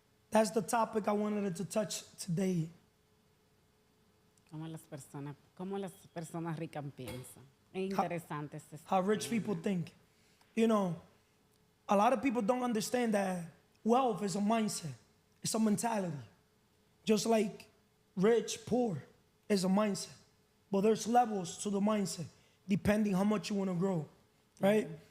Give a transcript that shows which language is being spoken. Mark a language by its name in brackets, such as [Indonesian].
[English] That's the topic I wanted to touch today. [Spanish] Cómo las personas ricas piensan. Es interesante este [English] How rich people think. You know, a lot of people don't understand that wealth is a mindset. It's a mentality. Just like rich, poor is a mindset. But there's levels to the mindset, depending how much you want to grow, right?